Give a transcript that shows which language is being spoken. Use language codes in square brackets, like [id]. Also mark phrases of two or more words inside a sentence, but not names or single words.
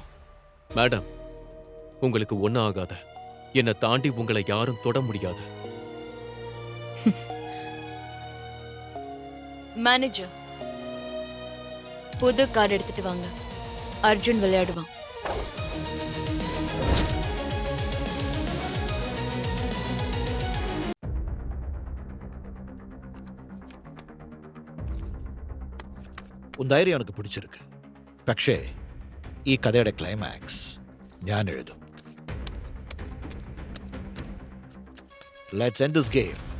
[ta] மேடம், உங்களுக்கு ஒன்னும் ஆகாத. என்னை தாண்டி உங்களை யாரும் தொட முடியாது. மேனேஜர், புது கார்டு எடுத்துட்டு வாங்க. அர்ஜுன் விளையாடுவான். [ml] ഉൻ ധൈര്യം എനിക്ക് പിടിച്ചിരിക്ക്. പക്ഷേ ഈ കഥയുടെ ക്ലൈമാക്സ് ഞാൻ എഴുതും. [en] Let's end this game.